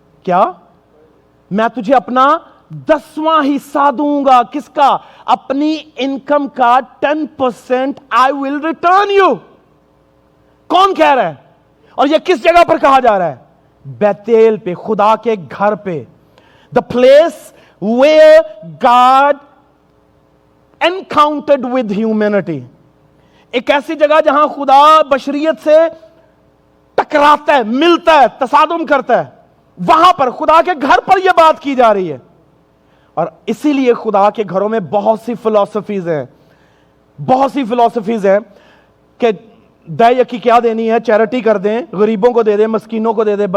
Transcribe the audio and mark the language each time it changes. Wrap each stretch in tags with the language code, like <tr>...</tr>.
<ur>کیا؟ میں تجھے اپنا 10واں حصہ دوں گا. کس کا؟ اپنی انکم کا 10%</ur> <en>I will return you.</en> <ur>کون کہہ رہا ہے؟ اور یہ کس جگہ پر کہا جا رہا ہے؟ بیتیل پہ, خدا کے گھر پہ.</ur> <en>The place where God encountered with humanity.</en> <ur>ایک ایسی جگہ جہاں خدا بشریت سے ٹکراتا ہے, ملتا ہے, تصادم کرتا ہے. وہاں پر خدا کے گھر پر یہ بات کی جا رہی ہے. اور اسی لیے خدا کے گھروں میں بہت سی فلسفیز ہیں, بہت سی فلسفیز ہیں کہ دے یکی کیا دینی ہے, چیریٹی کر دیں, غریبوں کو دے دیں, مسکینوں کو دے دیں.</ur>